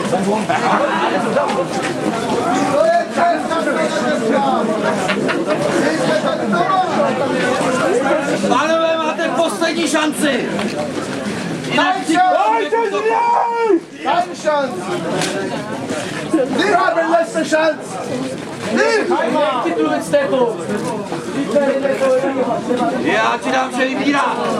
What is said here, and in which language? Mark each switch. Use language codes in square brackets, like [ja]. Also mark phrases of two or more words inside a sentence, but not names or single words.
[cs] To je cesta, Pánové, máte poslední šanci. [de] Keine Chance! Wir haben letzte Chance! [cs] Já ti dám, že vybírá.